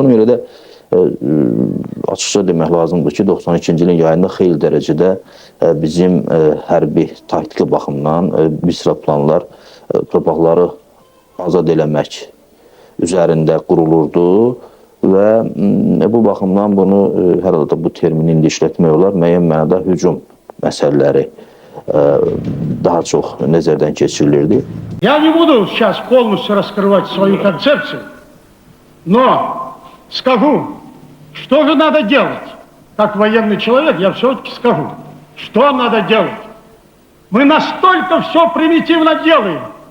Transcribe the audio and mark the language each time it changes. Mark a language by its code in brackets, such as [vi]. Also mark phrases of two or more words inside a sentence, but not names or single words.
[az] Ona görə də açıqca demək lazımdır ki, 92-ci ilin yayında xeyli dərəcədə bizim hərbi taktiki baxımdan bir sıra planlar torpaqları azad eləmək üzərində qurulurdu və bu baxımdan bunu hər halda bu termini indi işlətmək olar, müəyyən mənada hücum məsələləri daha çox nəzərdən keçirilirdi. [ru] Я не буду сейчас полностью раскрывать свою концепцию, но скажу, что же надо делать. Как военный человек я все-таки скажу, что надо делать. Мы настолько все примитивно делаем.